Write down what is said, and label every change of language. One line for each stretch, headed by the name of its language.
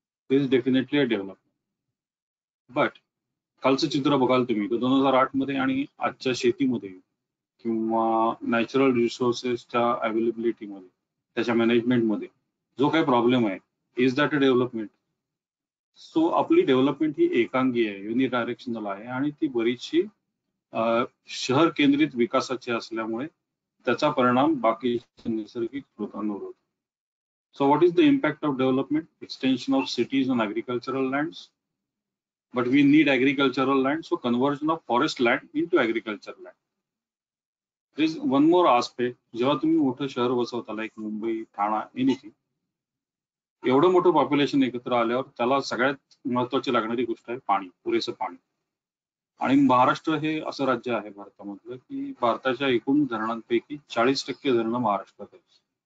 Marathi: This is definitely a development. But कालचं चित्र बघाल तुम्ही तर 2008 मध्ये आणि आजच्या शेतीमध्ये किंवा नॅचरल रिसोर्सेसच्या अवेलेबिलिटीमध्ये, त्याच्या मॅनेजमेंटमध्ये जो काही प्रॉब्लेम आहे, is that a development? So आपली डेव्हलपमेंट ही एकांगी आहे, युनि डायरेक्शनल आहे आणि ती बरीचशी शहर केंद्रित विकासाची असल्यामुळे त्याचा परिणाम बाकी नैसर्गिक स्रोतांवर होतो.
English: So what is the impact of development? Extension of cities on agricultural lands. But we need agricultural land, so conversion of forest land into agricultural land. There is one more aspect.
Marathi: जेव्हा तुम्ही मोठं शहर बसवता, like Mumbai, ठाणा, anything, एवढं मोठं population एकत्र आल्यावर त्याला सगळ्यात महत्वाची लागणारी गोष्ट आहे पाणी, पुरेसं पाणी. आणि महाराष्ट्र हे असं राज्य आहे भारतामधलं की भारताच्या एकूण धरणांपैकी 40% धरणं महाराष्ट्रात आहेत.